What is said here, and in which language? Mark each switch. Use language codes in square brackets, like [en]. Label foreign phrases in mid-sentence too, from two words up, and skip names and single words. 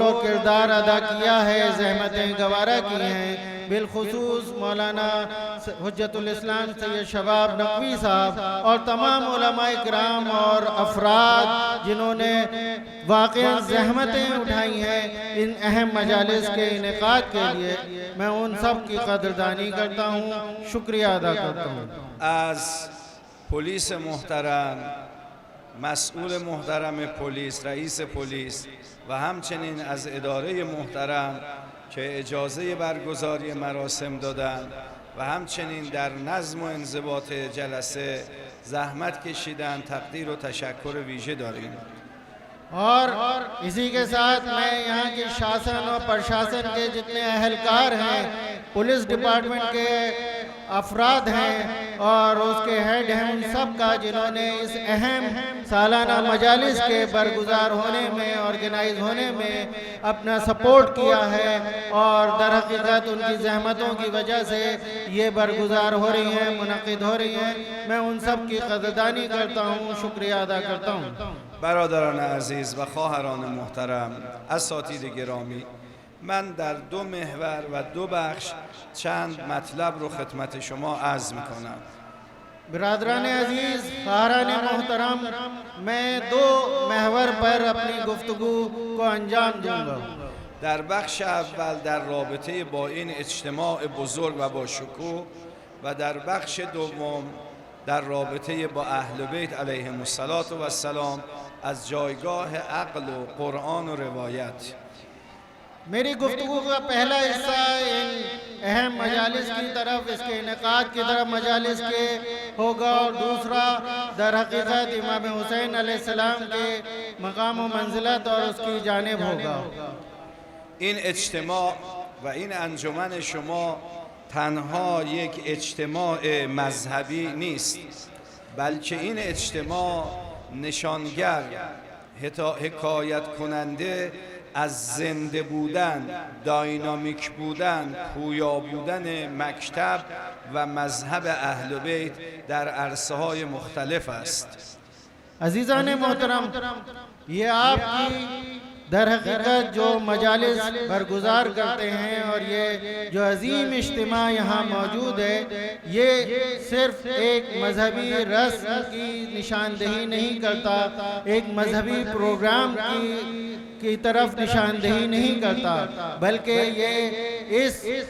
[ur] اور کردار ادا کیا ہے، زحمتیں گوارا کی ہیں، بالخصوص مولانا حجت الاسلام سید شباب نقوی صاحب اور تمام علمائے کرام اور افراد جنہوں نے واقعی زحمتیں اٹھائی ہیں ان اہم مجالس کے انعقاد کے لیے، میں ان سب کی قدردانی کرتا ہوں، شکریہ ادا کرتا ہوں. [fa] از پلیس محترم، مسئول محترم پلیس، رئیس پلیس و همچنین از اداره محترم که اجازه برگزاری مراسم دادند و همچنین در نظم و انضباط جلسه زحمت کشیدند، تقدیر و تشکر ویژه داریم. [ur] اور اسی کے ساتھ میں یہاں کے شاسن اور پرشاسن کے جتنے اہلکار ہیں, [en] police department [ur] کے افراد ہیں اور اس کے ہیڈ ہیں، ان سب کا جنہوں نے اس اہم سالانہ مجالس کے برگزار ہونے میں، آرگنائز ہونے میں اپنا سپورٹ کیا ہے اور در حقیقت ان کی زحمتوں کی وجہ سے یہ برگزار ہو رہی ہیں، منعقد ہو رہی ہیں. میں ان سب کی قدردانی کرتا ہوں، شکریہ ادا کرتا ہوں. [fa] برادران عزیز و خواهران محترم، اساتید گرامی، من در دو محور و دو بخش چند مطلب رو خدمت شما عرض می‌کنم. [ur] برادران عزیز، خواہران محترم، میں دو محور پر اپنی گفتگو کو انجام دوں گا. [fa] در بخش اول در رابطه با این اجتماع بزرگ و با شکوه و در بخش دوم در رابطه با اهل بیت علیهم السلام از جایگاه عقل و قرآن و روایت. [ur] میری گفتگو کا پہلا حصہ ان اہم مجالس کی طرف، اس کے انعقاد کی طرف مجالس کے ہوگا اور دوسرا در حقیقت امام حسین علیہ السلام کے مقام و منزلت اور اس کی جانب ہوگا. [fa] این اجتماع و این انجمن شما تنها یک اجتماع مذهبی نیست، بلکه این اجتماع نشانگر، حکایت کننده از زنده بودن، داینامیک بودن، پویا بودن مکتب و مذهب اهل بیت در عرصه‌های مختلف است. [ur] عزیزان محترم، یہ آپ کی در حقیقت جو مجالس برگزار کرتے ہیں اور یہ جو عظیم اجتماع یہاں موجود ہے، یہ صرف ایک مذہبی رسم کی نشاندہی نہیں کرتا، ایک مذہبی پروگرام کی طرف نشاندہی نہیں کرتا، بلکہ یہ اس